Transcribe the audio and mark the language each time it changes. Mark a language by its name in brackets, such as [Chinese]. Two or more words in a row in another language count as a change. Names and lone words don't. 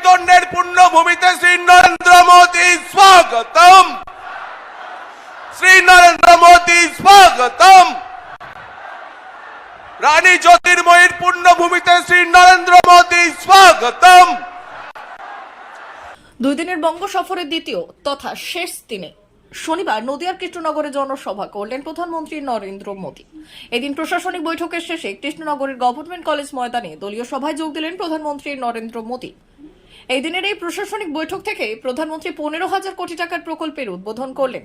[Bangla] উত্তরাখণ্ডের পুণ্যভূমিতে শ্রী নরেন্দ্র মোদী স্বাগতম, শ্রী নরেন্দ্র মোদী স্বাগতম। রানী জ্যোতির্ময়ীর পুণ্যভূমিতে শ্রী নরেন্দ্র মোদী স্বাগতম। দুই দিনের বঙ্গ সফরের দ্বিতীয় তথা শেষ দিনে শনিবার নদিয়ার কৃষ্ণনগরে জনসভা করলেন প্রধানমন্ত্রী নরেন্দ্র মোদী। এদিন প্রশাসনিক বৈঠকের শেষে কৃষ্ণনগরের গভর্নমেন্ট কলেজ ময়দানে দলীয় সভায় যোগ দিলেন প্রধানমন্ত্রী নরেন্দ্র মোদী। এই দিনের এই প্রশাসনিক বৈঠক থেকে প্রধানমন্ত্রী 15,000 কোটি টাকার প্রকল্পের উদ্বোধন করলেন।